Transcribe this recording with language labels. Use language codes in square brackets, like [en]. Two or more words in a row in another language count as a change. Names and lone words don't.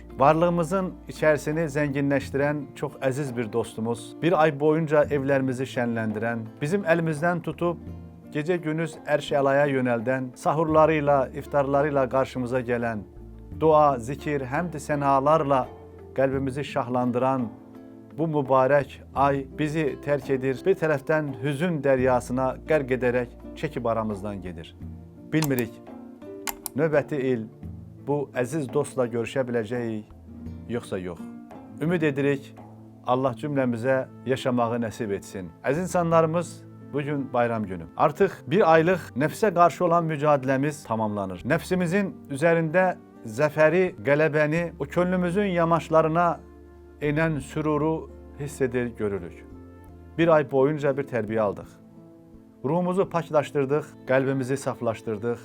[tr] Varlığımızın içerisini zenginleştiren çok aziz bir dostumuz, bir ay boyunca evlerimizi şenlendiren, bizim elimizden tutup gece gündüz Erşela'ya yönelden, sahurlarıyla, iftarlarıyla karşımıza gelen, dua, zikir, hamd-i senalarla kalbimizi şahlandıran bu mübarek ay bizi terk edir. Bir taraftan hüzün deryasına gərq ederek çekip aramızdan gelir. [az] Bilmirik, növbəti il bu əziz dostla görüşə biləcəyik, yoxsa yox. Ümid edirik, Allah cümləmizə yaşamağı nəsib etsin. Əziz insanlarımız, [tr] bugün bayram günü. Artık bir aylık nefse karşı olan mücadelemiz tamamlanır. Nefsimizin üzerinde zaferi, galebeni, o könlümüzün yamaçlarına inen süruru hissedir, görürük. Bir ay boyunca bir terbiye aldık. Ruhumuzu paklaştırdık, kalbimizi saflaştırdık.